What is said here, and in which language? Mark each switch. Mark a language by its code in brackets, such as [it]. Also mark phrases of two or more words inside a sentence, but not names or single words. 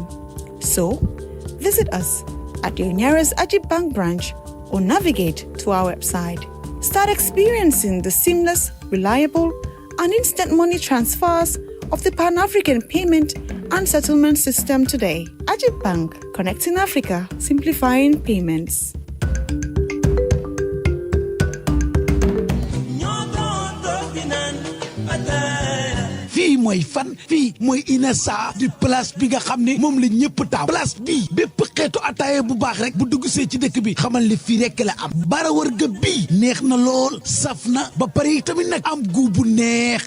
[en] So, visit us at your nearest Ajib Bank branch or navigate to our website. Start experiencing the seamless, reliable, and instant money transfers of the Pan-African Payment and Settlement System today. Ajib Bank, connecting Africa, simplifying payments. [wo] fii mooy fan fii mooy Inessa di place bi nga xam ne moom la ñëpp taam place bii bépp xeetu ataaya bu baax rek bu dugg see ci dëkk bi xamal ne fii rek la am bara wërga bii neex na lool saf na ba pare tamit nag am gu bu neex